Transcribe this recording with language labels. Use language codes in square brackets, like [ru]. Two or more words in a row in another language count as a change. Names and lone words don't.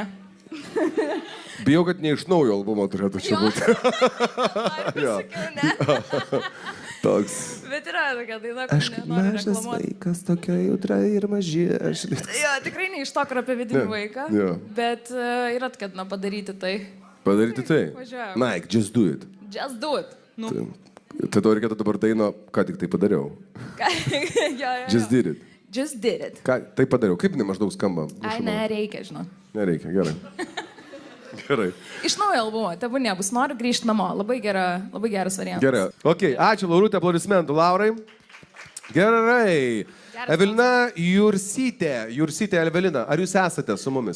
[lt] Bijau, kad ne iš naujo albumo turėtų čia būti. Toks. Bet yra tokia daina, Aš kur kaip nenoriu mažas reklamuoti. vaikas, tokia jautra ir maži. Jo, tikrai ne iš to, kur apie vidinį Ne, vaiką. jo. Bet yra tokia, na, padaryti tai. Padaryti tai. Važiuojam. [en] Nike, just do it. Just do it. [lt] Nu. Tai tau reikėtų dabar daino, ką tik tai padariau. Jo. [en] Just did it. Just did it. [lt] Ką, tai padariau. Kaip jinai maždaug skamba? Ai, nereikia, žinau. Nereikia, gerai. Gerai. Iš naujo albumo, tebūnie nebus, noriu grįžti namo. Labai geras variantas. Gerai. Ok, ačiū Laurutė, aplodismentų Laurai. Gerai. Geras Evelina Jursytė Evelina, ar jūs esate su mumis?